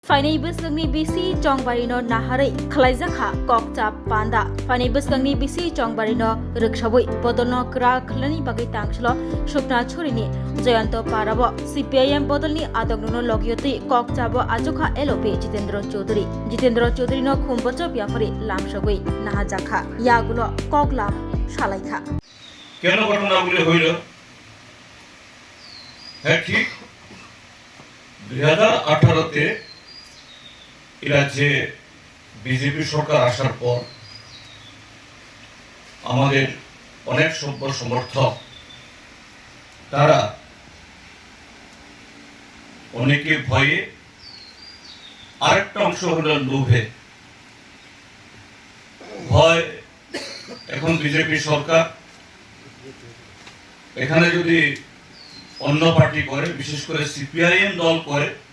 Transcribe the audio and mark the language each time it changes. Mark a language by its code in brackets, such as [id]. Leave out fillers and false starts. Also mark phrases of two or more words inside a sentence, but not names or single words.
[trp] Fainai busgangni bisi chongbarino naharai khlaijaka kokchap panda fainai busgangni bisi chongbarino rikshawui bodolno kra khlani bagai tangchlo shupna chorini Jayanto Parabo CPIM bodolni adogno logyoti kokchabo ajoka LOP Jitendra Chaudhary no khumbocho biafari lamshagui nahajaka yagulo koklam shalaikha [bn] কেন ঘটনাগুলি হইল হ্যাঁ ঠিক 2018-তে রাজ্যে বিজেপি সরকার আসার পর আমাদের অনেক সভ্য সমর্থক তারা অনেকে ভয়ে আরেকটা অংশ হলো লোভে ভয় এখন বিজেপি সরকার এখানে যদি অন্য পার্টি করে বিশেষ করে সিপিআইএম দল করে